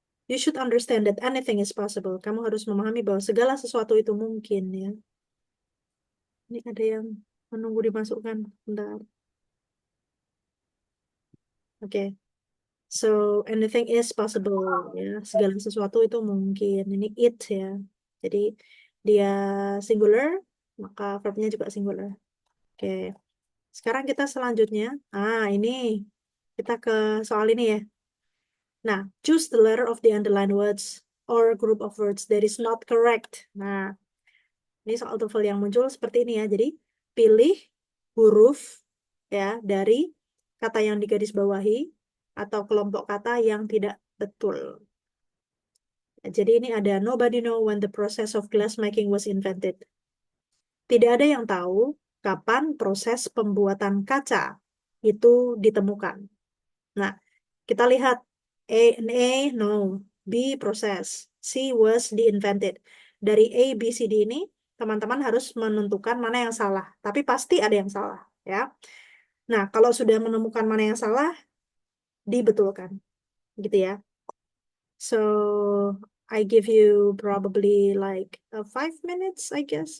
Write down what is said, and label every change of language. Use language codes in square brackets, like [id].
[en] You should understand that anything is possible. [id] Kamu harus memahami bahwa segala sesuatu itu mungkin ya. Ini ada yang menunggu dimasukkan. Bentar. Oke. [en] So anything is possible ya. [id] Segala sesuatu itu mungkin. Ini it ya. Jadi dia singular, maka verbnya juga singular. Oke. Sekarang kita selanjutnya. Ini kita ke soal ini ya. [en] Nah, choose the letter of the underlined words or group of words that is not correct. [id] Nah, ini soal TOEFL yang muncul seperti ini ya. Jadi, pilih huruf ya dari kata yang digarisbawahi atau kelompok kata yang tidak betul. Jadi ini ada [en] nobody know when the process of glass making was invented. [id] Tidak ada yang tahu kapan proses pembuatan kaca itu ditemukan. Nah, kita lihat A, no. B, proses. C, was, di-invented. Dari A, B, C, D ini, teman-teman harus menentukan mana yang salah. Tapi pasti ada yang salah, ya. Nah, kalau sudah menemukan mana yang salah, dibetulkan. Gitu ya. [en] So, I give you probably like 5 minutes, I guess.